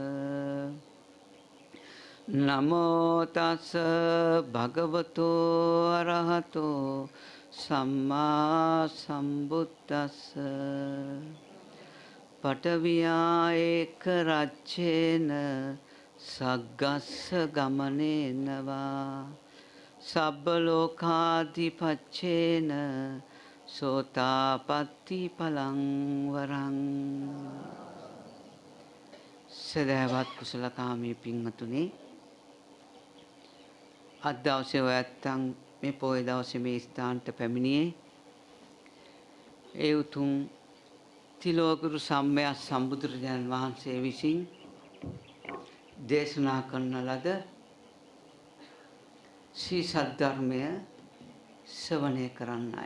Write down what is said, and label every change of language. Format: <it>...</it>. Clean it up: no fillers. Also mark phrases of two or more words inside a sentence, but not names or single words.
<pi>නමෝ තස්ස භගවතු අරහතෝ සම්මා සම්බුද්දස්ස පඨවියා ඒක රච්චේන සග්ගස්ස ගමනේනවා සබ්බ ලෝකාධිපච්චේන සෝතාපට්ටි පලං වරං.</pi> <si>සදහවත් කුසලකාමී පින්වතුනි, අද දවසේ ඔයත්තන් මේ පොය දවසේ මේ ස්ථානට පැමිණියේ ඒ උතුම් තිලෝකුරු සම්මා සම්බුදුරජාණන් වහන්සේ විසින් දේශනා කරන ලද ශ්‍රී සද්ධර්මය ශ්‍රවණය කරන්නයි.</si>